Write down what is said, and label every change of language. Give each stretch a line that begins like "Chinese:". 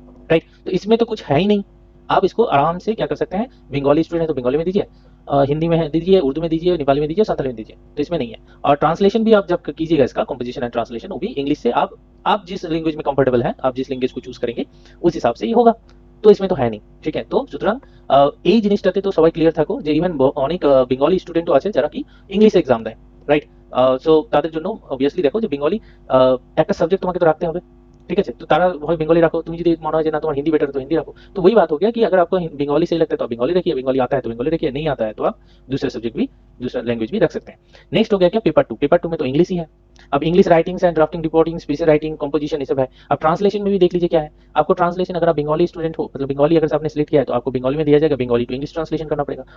Hindi: Right, तो इसमें तो कुछ है ही नहीं। आप इसको आराम से क्या कर सकते हैं, बंगाली स्टूडेंट है तो बंगाली में दीजिए, हिंदी में दीजिए, उर्दू में दीजिए, नेपाली में दीजिए, संताली में दीजिए, तो इसमें नहीं है। और ट्रांसलेशन भी आप जब कीजिएगा, इसका कंपोजिशन एंड ट्रांसलेशन, वो भी इंग्लिश से आप जिस लैंग्वेज में कंफर्टेबल है, आप जिस लैंग्वेज को चूज करेंगे उस हिसाब से ही होगा। तो इसमें तो है नहीं।
Bangla: ঠিক আছে, তো সুতরাং এই জিনিসটাতে তো সবাই ক্লিয়ার থাকো যে ইভেন অনেক বেঙ্গলি স্টুডেন্টও আছে যারা কি ইংলিশ এক্সাম দেয়। রাইট, সো তাদের জন্য অবভিয়াসলি দেখো যে বেঙ্গলি একটা সাবজেক্ট তোমাকে তো রাখতে হবে। ঠিক আছে, তো তারা হয় বেঙ্গলি রাখো, তুমি যদি মনে হয় যে না তোমার
Hindi: हिंदी बेटर है तो हिंदी रखो। तो वही बात हो गया कि अगर आपको बंगाली सही लगता है तो आप बंगाली रखिए, बंगाली आता है तो बंगाली रखिए, नहीं आता है तो आप दूसरे सब्जेक्ट भी, दूसरा लैंग्वेज भी रख सकते हैं। नेक्स्ट हो गया क्या पेपर 2। पेपर 2 में तो इंग्लिश ही है। अब English writings and drafting, reporting, speech writing, composition, ये सब है। अब ट्रांसलेशन में भी देख लीजिए क्या है। आपको ट्रांसलेशन, अगर आप बंगाली स्टूडेंट हो, मतलब बंगाली अगर आपने सिलेक्ट किया है तो आपको बंगाली में दिया जाएगा, बंगाली टू इंग्लिश ट्रांसलेशन करना पड़ेगा।